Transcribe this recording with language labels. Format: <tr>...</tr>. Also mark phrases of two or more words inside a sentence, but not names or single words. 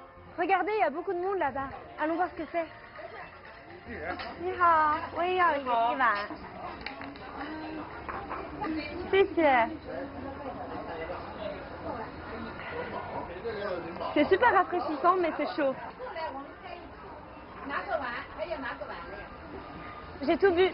<fr>Regardez, il y a beaucoup de monde là-bas. Allons voir ce que c'est.</fr> <zh>你好，我也要一碗。</zh> <fr>谢谢。C'est super rafraîchissant, mais c'est chaud. J'ai tout bu.</fr>